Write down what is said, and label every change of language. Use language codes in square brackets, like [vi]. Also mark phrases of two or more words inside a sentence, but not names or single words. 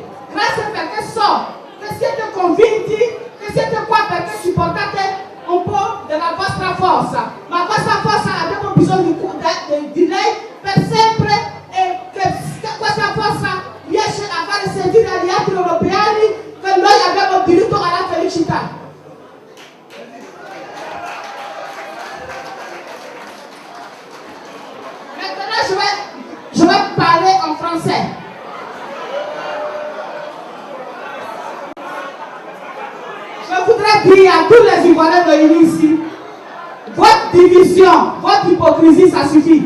[it] Grazie perché so che siete convinti, che siete qua perché ci portate un po' della vostra forza. Ma bisogno di lei per sempre e che questa forza riesce a fare sentire agli altri europei che noi abbiamo diritto alla felicità. [fr] Maintenant, je vais parler en français. Je voudrais dire à tous les Ivoiriens réunis ici, votre division, votre hypocrisie, ça suffit.